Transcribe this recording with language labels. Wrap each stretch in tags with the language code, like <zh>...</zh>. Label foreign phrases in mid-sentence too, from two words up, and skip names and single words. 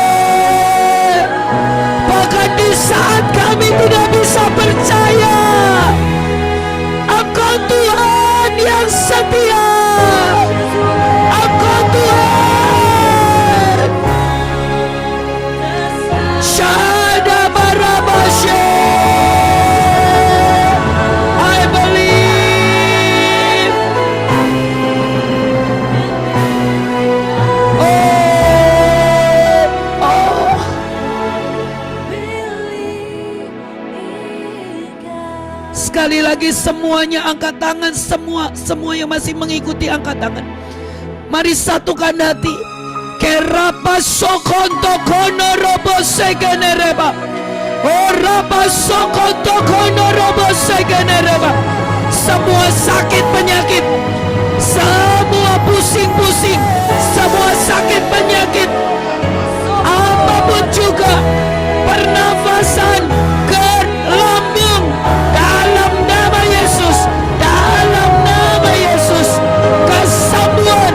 <id>Bahkan di saat kami tidak bisa percaya, Engkau Tuhan yang setia. Engkau Tuhan. Shadabarabashe.</id> <en>I believe.</en> <id>Sekali lagi semuanya angkat tangan, semua yang masih mengikuti angkat tangan. Mari satukan hati. Kerapa sokonto kono robo segenereba. Orapa sokonto kono robo segenereba. Semua sakit penyakit, semua pusing-pusing, semua sakit penyakit, apapun juga, pernafasan ke lambung, dalam nama Yesus, dalam nama Yesus, kesembuhan.</id>